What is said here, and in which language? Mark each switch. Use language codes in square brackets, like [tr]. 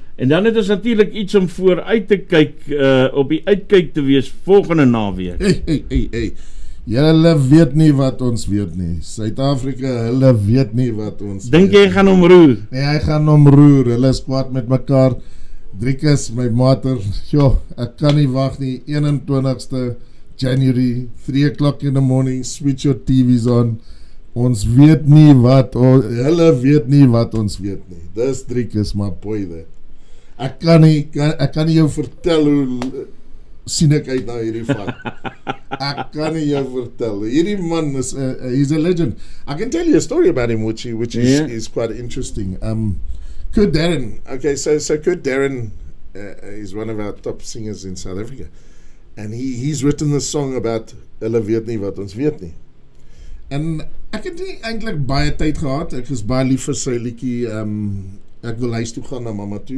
[af] En dan het ons natuurlik iets om vooruit te kyk, op die uitkyk te wees volgende naweek. Hey. Julle weet nie wat ons weet nie. Suid-Afrika, hulle weet nie wat ons weet. Dink jy gaan omroer? Nee, hy gaan omroer. Hulle is kwaad met mekaar. Driekus, my mater, ek kan nie wag nie. [en] 21ste January, 3 o'clock in the morning, switch your TV's on. [af] Ons weet nie wat, hulle weet nie wat ons weet nie. Dis Driekus, [en] my boy there. [af] Ek kan nie jou vertel hoe sien ek uit na hierdie van. Ek kan nie jou vertel. Hierdie man is, [en] he's a legend. I can tell you a story about him, which is quite interesting. Kurt Darren. Okay, so Kurt Darren is one of our top singers in South Africa. And he's written this song about [af] hulle weet nie wat ons weet nie. En ek het nie eintlik baie tyd gehad. Ek is baie lief vir sy liedjie, ek wil huis toe gaan na mamma toe.